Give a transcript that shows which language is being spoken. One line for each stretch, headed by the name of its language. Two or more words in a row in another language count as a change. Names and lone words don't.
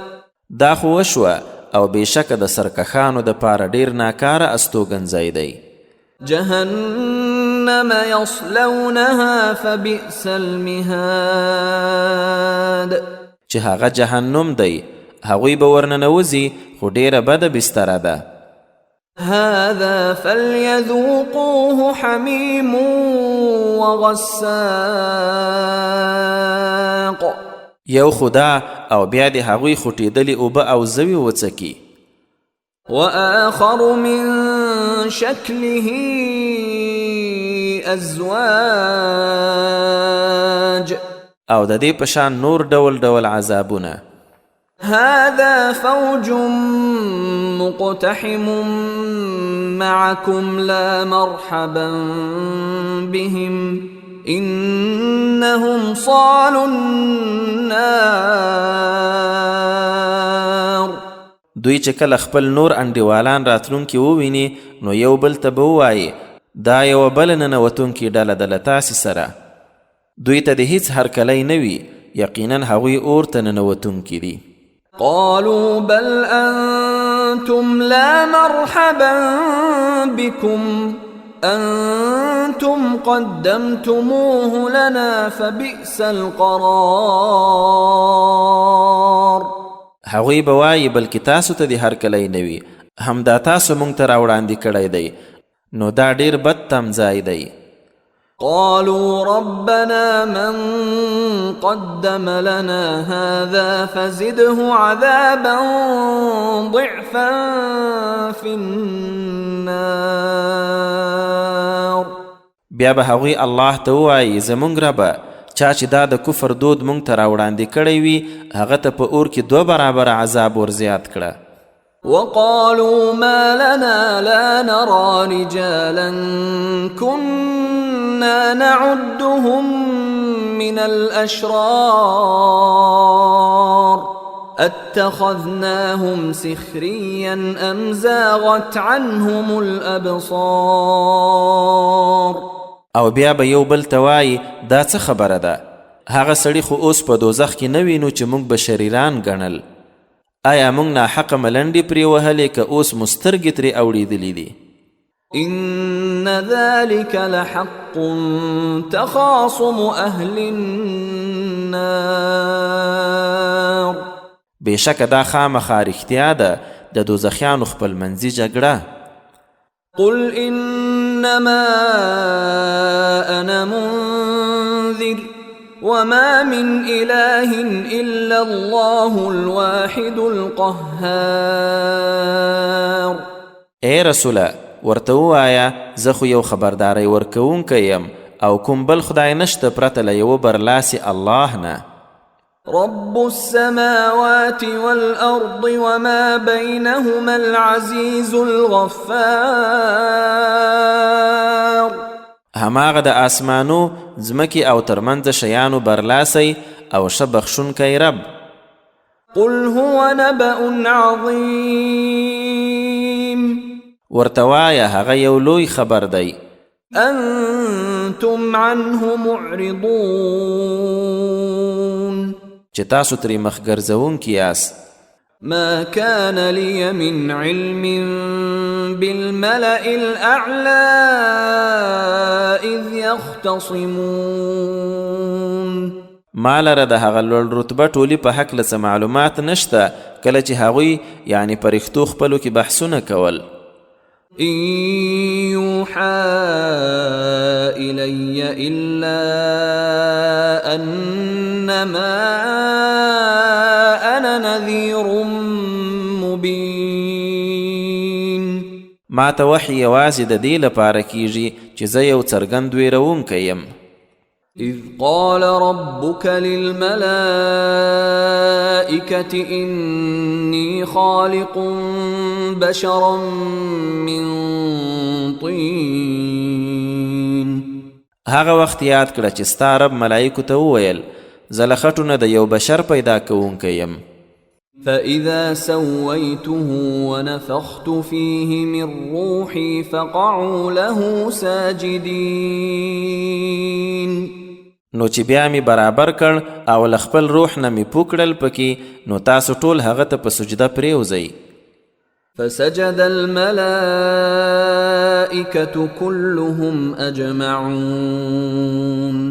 Pashto: دا خو وشوه او بېشکه د سرکښانو د پاره ډېر ناکاره استوګنځی دی.
Arabic: جهنم يصلونها فبئس المهاد.
Pashto: چې هغه جهنم دی، هغوی به ورننوځي، خو ډېره بده بستره ده.
Arabic: هذا فليذوقوه حميم وغساق.
Pashto: یو خدا او بیا د هغوی خوټېدلې اوبه او زوی وڅکي.
Arabic: وآخر من شكله أزواج.
Pashto: او د دې په شان نور ډول ډول عذابونه.
Arabic: هذا فوج مقتحم معكم لا مرحبا بهم إنهم صالوا النار.
Pashto: دوی چې کله خپل نور انډیوالان راتلونکي وویني نو یو بل ته به ووایي دا یوه بله ننوتونکې ډله ده له تاسې سره. دوی ته د هیڅ هرکلی نه وي، یقینا هغوی اور ته ننوتونکي دي.
Arabic: قالوا بل أنتم لا مرحبا بكم أنتم قدمتموه لنا فبئس القرار.
Pashto: هغوی به وایي بلکې تاسو ته د هرکلی نه وي، همدا تاسو موږ ته راوړاندې کړی دی، نو دا ډېر بد تمځای دی.
Arabic: قالوا ربنا من قدم لنا هذا فزده عذابا ضعفا في النار.
Pashto: بیا به هغوی الله ته ووایي زموږ ربه چا چې دا د کفر دود موږ ته راوړاندې کړی وي هغه ته په اور کې 2 برابره عذاب ورزیات کړه.
Arabic: وقالوا ما لنا لا نرى رجالا كنا نعدهم من الأشرار اتخذناهم سخريا أم زاغت عنهم الأبصار.
Pashto: او بیا به یو بل ته وایي دا څه خبره ده هغه سړي خو اوس په دوزخ کې نه وینو چې موږ به شریران ګڼل. آیا موږ ناحقه ملنډې پرې وهلې که اوس مو سترګې ترې اوړېدلې دي؟
Arabic: إن ذلك لحق تخاصم أهل النار.
Pashto: بېشکه دا خامخا رښتیا ده د دوزخیانو خپل منځي جګړه.
Arabic: قل إنما أنا منذر وما من إله إلا الله الواحد القهار.
Pashto: اے رسوله ورته ووایه زه خو یو خبرداری ورکوونکی یم او کوم بل خدای نشته پرته له یوه برلاسي الله نه.
Arabic: رب السماوات والأرض وما بينهما العزيز الغفار.
Pashto: هماغه د آسمانو ځمکې او ترمنځ شیانو برلاسی او ښه بخښونکی رب.
Arabic: قل هو نبأ عظيم.
Pashto: ورته وایه هغه یو لوی خبر دی.
Arabic: أنتم عنه معرضون.
Pashto: چې تاسو ترې مخ ګرځوونکي یاست.
Arabic: ما كان لي من علم بالملأ الأعلى إذ يختصمون.
Pashto: ما لره د هغه لوړ رتبه ټولي په هکله څه معلومات نشته کله چې هغوی یعنی پرښتو خپلو کې بحثونه کول.
Arabic: إن يوحى إلي إلا أنما أنا نذير مبين.
Pashto: ما ته وحی یوازې د دې لپاره کیږي چې زه یو څرګند ویرونکی یم.
Arabic: إذ قال ربك للملائكة إني خالق بشرا من طين.
Pashto: هغه وخت یاد کړه چې ستا رب ملائکو ته وویل زه له خټو نه د یو بشر پیدا کوونکی یم.
Arabic: فإذا سويته ونفخت فيه من روحي فقعوا له ساجدين.
Pashto: نو چې بیا می برابر کړ او له خپل روح نه می پوکړل پکې نو تاسو ټول هغه ته په سجده پریوځئ.
Arabic: فسجد الملائكة كلهم أجمعون.